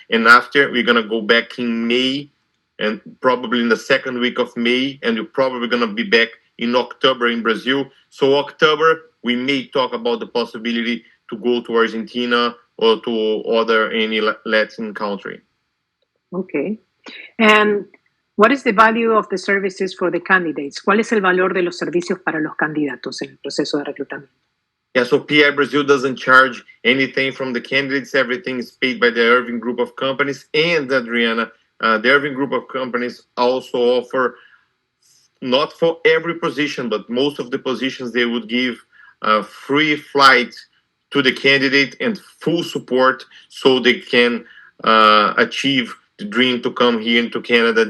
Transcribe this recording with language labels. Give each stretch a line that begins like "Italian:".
English: And after, we're going to go back in May, and probably in the second week of May, and we're probably going to be back in October in Brazil. So October, we may talk about the possibility to go to Argentina or to any Latin country. Okay. And what is the value of the services for the candidates?
Spanish: ¿Cuál es el valor de los servicios para los candidatos en el proceso de reclutamiento?
English: Yeah, so PI Brazil doesn't charge anything from the candidates. Everything is paid by the Irving Group of Companies. And Adriana, the Irving Group of Companies also offer, not for every position, but most of the positions, they would give free flight to the candidate and full support so they can achieve the dream to come here into Canada.